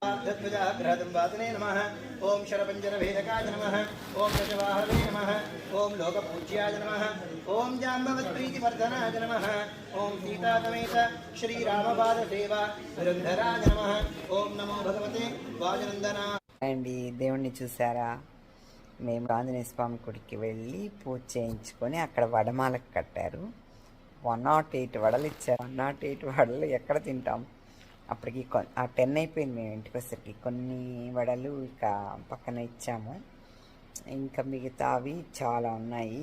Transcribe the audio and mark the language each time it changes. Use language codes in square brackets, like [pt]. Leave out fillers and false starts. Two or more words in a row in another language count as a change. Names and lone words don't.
[sa] गरुडध्वजाग्रहदम्बातने नमः। ओं शरपञ्जरभेदकाय नमः। ओं गजवाहवे नमः। ओं लोकपूज्याय नमः। ओं जाम्बवत्प्रीतिवर्धनाय नमः। ओं सीतासमेत श्रीरामपादसेवा धुरन्धराय नमः। ओं नमो भगवते वाजनन्दना। [te] అండి దేవుణ్ణి చూసారా? మేము ఆంజనేయ స్వామి గుడికి వెళ్ళి పూజ చేయించుకొని అక్కడ వడమాలకు కట్టారు. 108 వడలు ఇచ్చారు. 108 వడలు ఎక్కడ తింటాం? అప్పటికి ఆ 10 అయిపోయింది మేము ఇంటికి వచ్చేసరికి. కొన్ని వడలు ఇక పక్కన ఇచ్చాము, ఇంకా మిగతావి చాలా ఉన్నాయి.